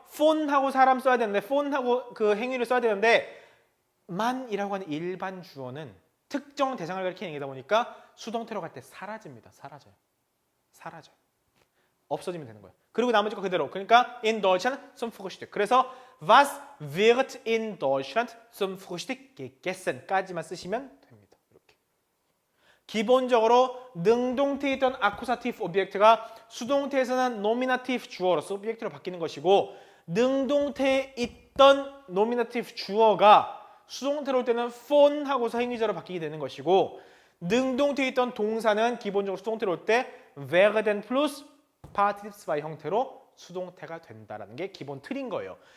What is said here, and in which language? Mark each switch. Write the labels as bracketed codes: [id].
[ko] 폰하고 사람 써야 되는데 폰하고 그 행위를 써야 되는데 만이라고 하는 일반 주어는 특정 대상을 가리키는 얘기다 보니까 수동태로 갈 때 사라집니다. 사라져요. 없어지면 되는 거예요. 그리고 나머지 거 그대로. 그러니까 [de] in Deutschland zum Frühstück. [ko] 그래서 [de] was wird in Deutschland zum Frühstück gegessen까지만 [ko] 쓰시면 됩니다. 이렇게. 기본적으로 능동태에 있던 accusative object가 수동태에서는 nominative 주어로서 오브젝트로 바뀌는 것이고 능동태에 있던 nominative 주어가 수동태로 올 때는 phone하고서 행위자로 바뀌게 되는 것이고 능동태에 있던 동사는 기본적으로 수동태로 올 때 werden plus participle 2 형태로 수동태가 된다는 게 기본 틀인 거예요.